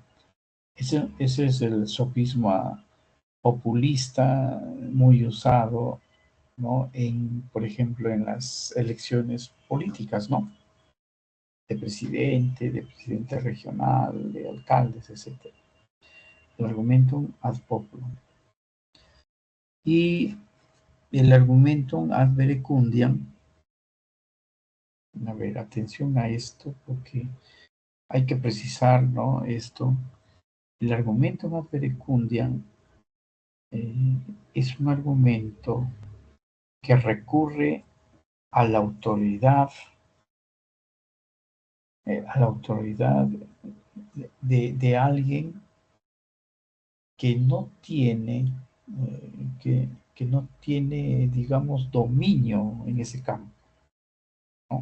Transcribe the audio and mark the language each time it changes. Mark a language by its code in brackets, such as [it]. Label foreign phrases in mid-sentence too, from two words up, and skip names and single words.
[es] Ese es el sofisma populista muy usado, ¿no?, por ejemplo, en las elecciones políticas, ¿no?, de presidente regional, de alcaldes, etc. [la] El argumentum ad populum. Y el argumentum ad verecundiam, [es] a ver, atención a esto, porque hay que precisar, ¿no?, esto. El [la] argumentum ad verecundiam [es] es un argumento que recurre a la autoridad de alguien que no tiene, que no tiene, digamos, dominio en ese campo, ¿no?